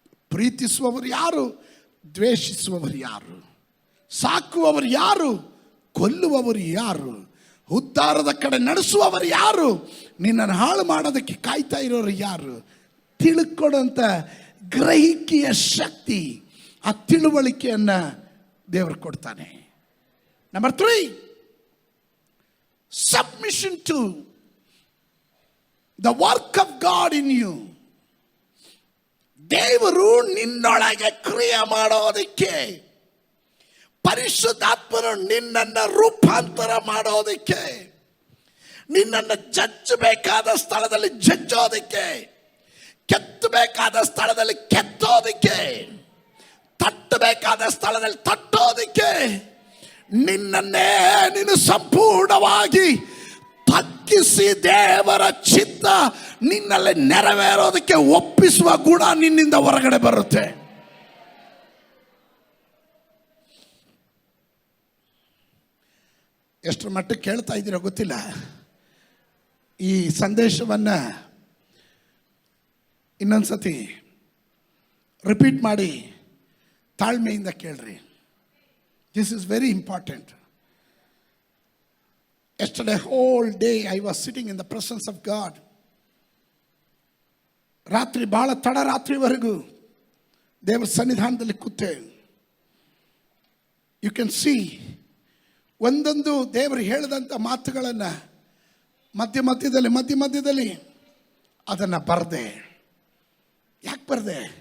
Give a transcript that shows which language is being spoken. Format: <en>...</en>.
<kn>ಪ್ರೀತಿಸುವವರು ಯಾರು, ದ್ವೇಷಿಸುವವರು ಯಾರು, ಸಾಕುವವರು ಯಾರು, ಕೊಲ್ಲುವವರು ಯಾರು, ಉದ್ಧಾರದ ಕಡೆ ನಡೆಸುವವರು ಯಾರು, ನಿನ್ನನ್ನು ಹಾಳು ಮಾಡೋದಕ್ಕೆ ಕಾಯ್ತಾ ಇರೋರು ಯಾರು, ತಿಳ್ಕೊಡೋಂಥ ಗ್ರಹಿಕೆಯ ಶಕ್ತಿ, ಆ ತಿಳುವಳಿಕೆಯನ್ನು ದೇವರು ಕೊಡ್ತಾನೆ.</kn> <en>Number 3, submission to the work of God in you.</en> <kn>ದೇವರು ನಿನ್ನೊಳಗೆ ಕ್ರಿಯೆ ಮಾಡೋದಕ್ಕೆ, ಪರಿಶುದ್ಧಾತ್ಮನು ನಿನ್ನನ್ನು ರೂಪಾಂತರ ಮಾಡೋದಕ್ಕೆ, ನಿನ್ನನ್ನು ಜಜ್ಜಬೇಕಾದ ಸ್ಥಳದಲ್ಲಿ ಜಜ್ಜೋದಕ್ಕೆ, ಕೆತ್ತಬೇಕಾದ ಸ್ಥಳದಲ್ಲಿ ಕೆತ್ತೋದಕ್ಕೆ, ತಟ್ಟಬೇಕಾದ ಸ್ಥಳದಲ್ಲಿ ತಟ್ಟೋದಕ್ಕೆ, ನಿನ್ನನ್ನೇ ನೀನು ಸಂಪೂರ್ಣವಾಗಿ ತಗ್ಗಿಸಿ ದೇವರ ಚಿತ್ತ ನಿನ್ನಲ್ಲಿ ನೆರವೇರೋದಕ್ಕೆ ಒಪ್ಪಿಸುವ ಗುಣ ನಿನ್ನಿಂದ ಹೊರಗಡೆ ಬರುತ್ತೆ. ಎಷ್ಟರ ಮಟ್ಟಕ್ಕೆ ಕೇಳ್ತಾ ಇದ್ದೀರೋ ಗೊತ್ತಿಲ್ಲ. ಈ ಸಂದೇಶವನ್ನು ಇನ್ನೊಂದ್ಸತಿ ರಿಪೀಟ್ ಮಾಡಿ ತಾಳ್ಮೆಯಿಂದ ಕೇಳ್ರಿ.</kn> <en>This is very important. Yesterday whole day I was sitting in the presence of God.</en> <kn>ರಾತ್ರಿ ಬಹಳ ತಡರಾತ್ರಿವರೆಗೂ ದೇವರ ಸನ್ನಿಧಾನದಲ್ಲಿ ಕೂತೆ.</kn> <en>you can see</en> <kn>ಒಂದೊಂದು ದೇವರು ಹೇಳಿದಂಥ ಮಾತುಗಳನ್ನು ಮಧ್ಯದಲ್ಲಿ ಅದನ್ನು ಬರದೆ. ಯಾಕೆ ಬರದೆ?</kn>